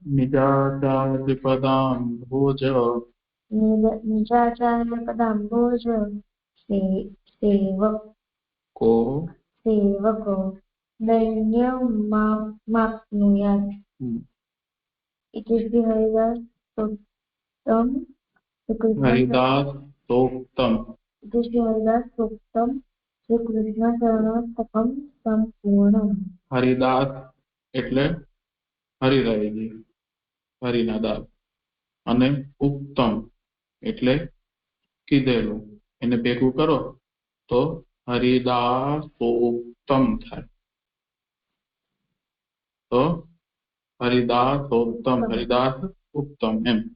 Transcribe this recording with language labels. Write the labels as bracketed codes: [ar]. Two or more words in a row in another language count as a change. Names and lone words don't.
[sa] सेवको दैन्यमाप्नुयात् इति श्री हरिदास सूक्तम् श्रीकृष्ण शरणस्तकं संपूर्णम्। [gu] हरिदास એટલે હરિરાયજી, હરિના દાસ, અને ઉત્તમ એટલે કીધેલું, એને ભેગું કરો તો હરિદાસોક્તમ થાય. તો હરિદાસોક્તમ, હરિદાસ ઉત્તમ એમ.